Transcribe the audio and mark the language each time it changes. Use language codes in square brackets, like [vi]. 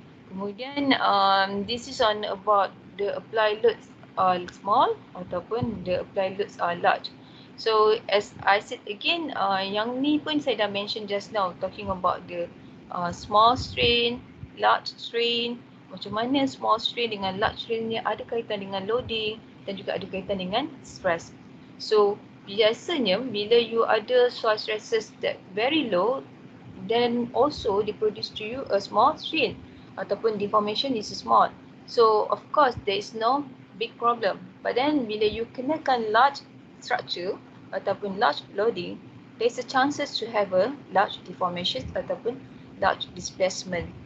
[ms] Kemudian [en] this is on about the apply loads are small [ms] ataupun [en] the apply loads are large. So as I said again, [ms] yang ni pun saya dah [en] mention just now talking about the small strain, large strain. [ms] Macam mana small strain dengan large strain ni ada kaitan dengan loading dan juga ada kaitan dengan stress. [en] So [ms] biasanya bila [en] you ada soil stresses that very low, then also they produce to you a small strain [ms] ataupun [en] deformation is small. So of course there is no big problem. But then [ms] bila [en] you [ms] kenakan [en] large structure [ms] ataupun [en] large loading, there is a chances to have a large deformation ataupun large displacement.